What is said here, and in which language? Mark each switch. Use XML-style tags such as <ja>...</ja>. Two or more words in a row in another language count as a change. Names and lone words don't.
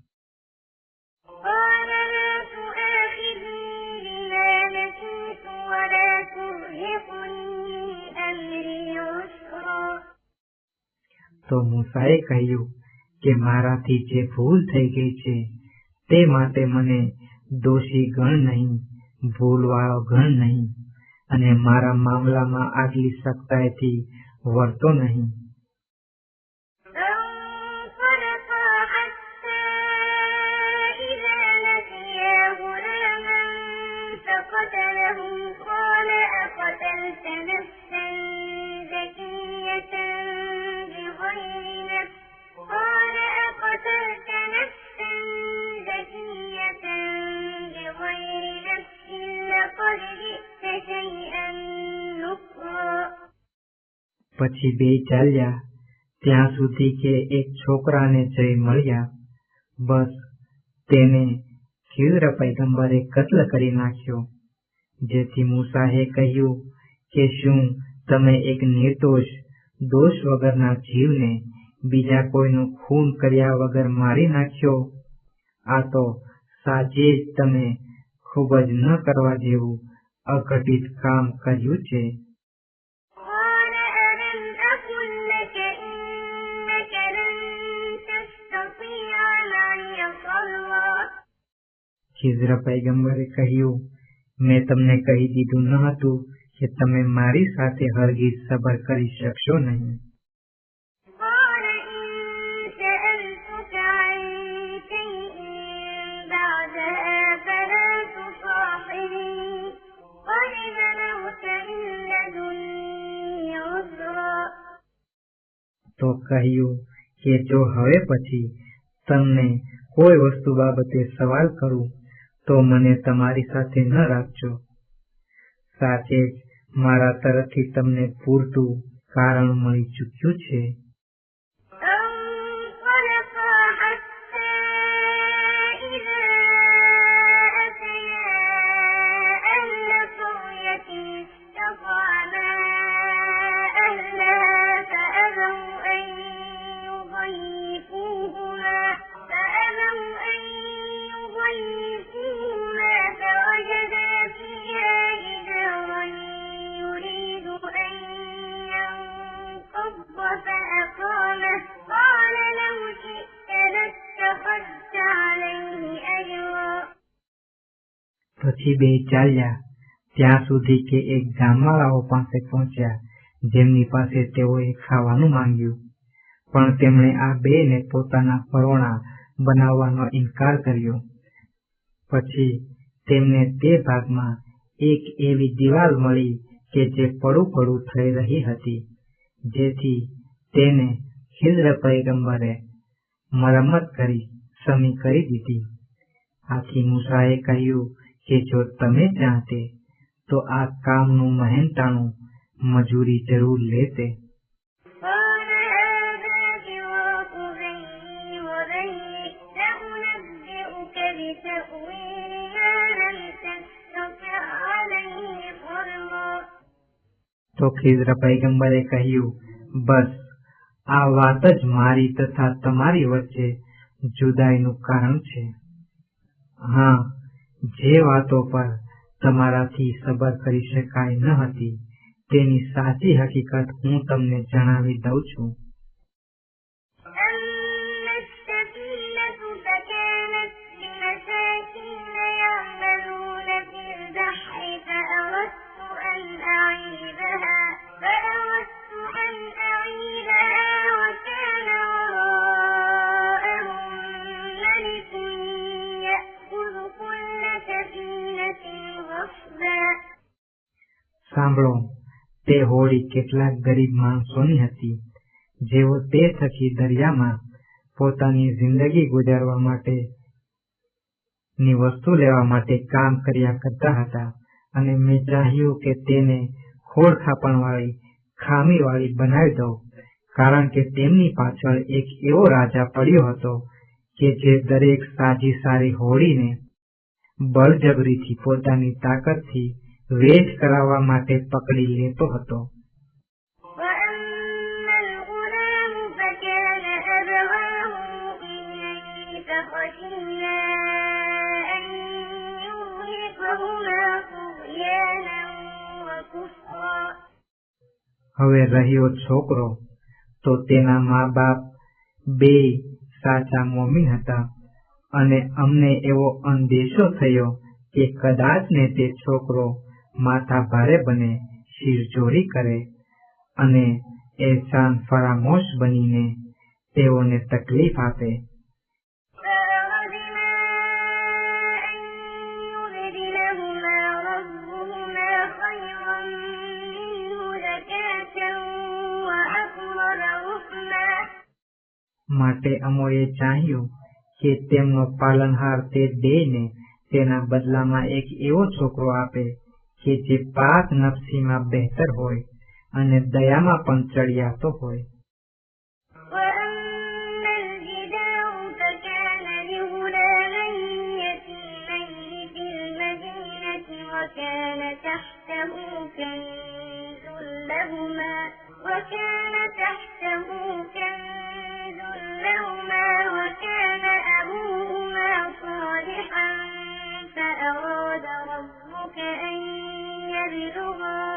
<ar>قال لا تؤاخذني بما نسيت ولا ترهقني من أمري عسرا.</ar> <gu>તો મૂસાએ કહ્યું કે મારાથી જે ભૂલ થઈ ગઈ છે તે માટે મને દોષી ગણ નહીં, ભૂલવાળો ગણ નહીં, અને મારા મામલામાં આગલી સખ્તાઈથી વર્તો નહીં.</gu> <ar>فانطلقا حتى إذا لقيا غلاما فقتله قال أقتلت نفسا زكية بغير نفس قال أقتلت نفسا زكية بغير نفس لقد جئت شيئا نكرا.</ar> <gu>પછી 2 ચાલ્યા ત્યાં સુધી કે એક છોકરાને જઈ મળ્યા, બસ તેને ખિઝર પૈગંબરે કત્લ કરી નાખ્યો, જેથી મૂસાએ કહ્યું કે શું તમે એક નિર્દોષ દોષ વગરના જીવને બીજા કોઈનું ખૂન કર્યા વગર મારી નાખ્યો? આ તો સાચે જ તમે ખૂબ જ ન કરવા જેવું અઘટિત કામ કર્યું છે.</gu> <ar>قال ألم أقل لك إنك لن تستطيع معي صبرا</ar> <gu>ખિઝર પૈગંબરે કહ્યું, મેં તમને કહી દીધું ન હતું કે તમે મારી સાથે હરગીઝ સબર કરી શકશો નહીં.</gu> <ar>قال إن سألتك عن شيء بعدها فلا تصاحبني قد بلغت من لدني عذرا</ar> <gu>તો કહ્યું કે જો હવે પછી તમને કોઈ વસ્તુ બાબતે સવાલ કરું તો મને તમારી સાથે ન રાખજો. સાચે જ મારા તરફથી તમને પૂરતું કારણ મળી ચૂક્યું છે.</gu> <ar>فانطلقا حتى إذا أتيا أهل قرية استطعما أهلها فأبوا أن يضيفوهما فوجدا فيها جدارا يريد أن ينقض فأقامه قال لو شئت لاتخذت عليه أجرا</ar> <gu>પછી બે ચાલ્યા ત્યાં સુધી કે એક ગામવાળાઓ પાસે પહોંચ્યા, જેમની પાસે તેઓએ ખાવાનું માંગ્યું. પણ તેમણે આ બેને પોતાના પરોણા બનાવવાનો ઇનકાર કર્યો. પછી તેમને તે ભાગમાં એક એવી દિવાલ મળી કે જે પડું થઈ રહી હતી, જેથી તેને ખિઝર પૈગંબરે મરમ્મત કરી સમી કરી દીધી. આથી મૂસાએ કહ્યું કે જો તમે ચાહતે તો આ કામનું મહેનતાણું મજૂરી જરૂર લેતે.</gu> <ar>قال هذا فراق بيني وبينك سأنبئك بتأويل ما لم تستطع عليه صبرا</ar> <gu>તો ખિઝર પૈગંબરે કહ્યું, બસ આ વાત જ મારી તથા તમારી વચ્ચે જુદાઈનું કારણ છે. હા, જે વાતો પર તમારાથી સબર કરી શકાય ન હતી તેની સાચી હકીકત હું તમને જણાવી દઉં છું.</gu> <ar>أما السفينة فكانت لمساكين يعملون في البحر فأردت أن أعيبها وكان وراءهم ملك يأخذ كل سفينة غصبا</ar> <gu>સાંભળો, તે હોડી કેટલાક ગરીબ માણસોની હતી, જેઓ તે થકી દરિયામાં પોતાની જિંદગી ગુજારવા માટે ની વસ્તુ લેવા માટે કામ કર્યા કરતા હતા. અને મેં ચાહ્યું કે તેને ખોળખાપણવાળી ખામીવાળી બનાવી દઉં, કારણ કે તેમની પાછળ એક એવો રાજા પડ્યો હતો કે જે દરેક સાજી સારી હોડીને બળજબરીથી પોતાની તાકાતથી વેચ કરાવવા માટે પકડી લેતો હતો.</gu> <ar>وأما الغلام فكان أبواه مؤمنين فخشينا أن يرهقهما طغيانا وكفرا</ar> <gu>હવે રહ્યો છોકરો, તો તેના મા બાપ બે સાચા મોમીન હતા, અને અમને એવો અંદેશો થયો કે કદાચ ને તે છોકરો માથા ભારે બને, શિરચોરી કરે અને એહસાન ફરામોશ બનીને તેઓને તકલીફ આપે.</gu> <ar>فأردنا أن يبدلهما ربهما خيرا منه زكاة وأقرب رحما</ar> <gu>માટે અમોએ ચાહ્યું કે તેમનો પાલનહાર તે બેને તેના બદલામાં એક એવો છોકરો આપે કે જે પાક નફસીમાં બહેતર હોય અને દયામાં પણ ચડિયાતો હોય.</gu> <ar>وأما الجدار فكان لغلامين يتيمين في المدينة وكان تحته كنز لهما وكان أبوهما صالحا فأراد ربك أن يبلغا</ar>